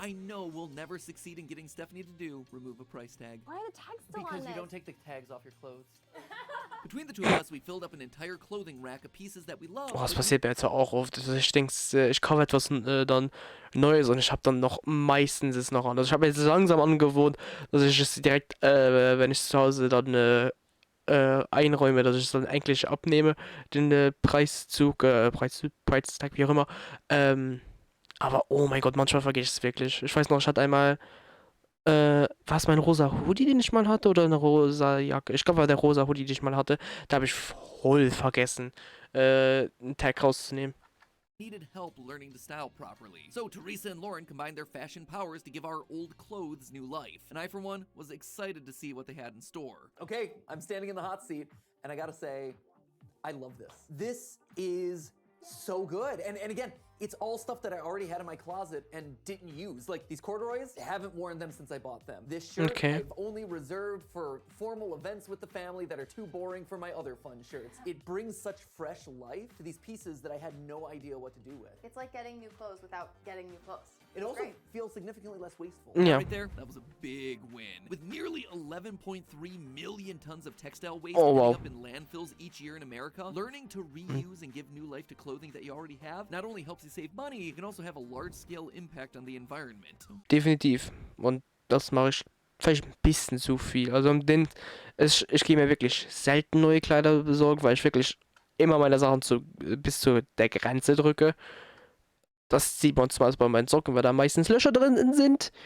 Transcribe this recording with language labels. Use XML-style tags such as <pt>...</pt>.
<en>I know we'll never succeed in getting Stephanie to do, remove a price tag. Why are the tags still Because you this? don't take the tags off your clothes. Between the two of us, we filled up an entire clothing rack of pieces that we love.</en> <de>Oh, das passiert mir jetzt auch oft. Also ich denke, ich kaufe etwas dann Neues und ich habe dann noch meistens es noch an. Also ich habe jetzt langsam angewohnt, dass ich es direkt, wenn ich zu Hause dann einräume, dass ich es dann eigentlich abnehme, den Preistag, wie auch immer. Aber oh mein Gott, manchmal vergesse ich es wirklich. Ich weiß noch, ich hatte einmal, war es mein rosa Hoodie, den ich mal hatte, oder eine rosa Jacke? Ich glaube, war der rosa Hoodie, den ich mal hatte. Da habe ich voll vergessen, einen Tag rauszunehmen.</de> <en>Needed help learning to style properly. So Teresa and Lauren combined their fashion powers to give our old clothes new life. And I, for one, was excited to see what they had in store. Okay, I'm standing in the hot seat, and I gotta say, I love this. This is so good. And again, it's all stuff that I already had in my closet and didn't use. Like these corduroys, I haven't worn them since I bought them. This shirt, Okay. I've only reserved for formal events with the family that are too boring for my other fun shirts. It brings such fresh life to these pieces that I had no idea what to do with. It's like getting new clothes without getting new clothes. It also Great. feels significantly less wasteful. Yeah. Right there, that was a big win. With nearly 11.3 million tons of textile waste Oh, wow. ending up in landfills each year in America, learning to reuse and give new life to clothing that you already have not only helps you save money, it can also have a large-scale impact on the environment.</en> <de>Definitiv. Und das mache ich vielleicht ein bisschen zu viel. Also ich gehe mir wirklich selten neue Kleider besorgen, weil ich wirklich immer meine Sachen bis zu der Grenze drücke. Das sieht man zumeist bei meinen Socken, weil da meistens Löcher drin sind.</de>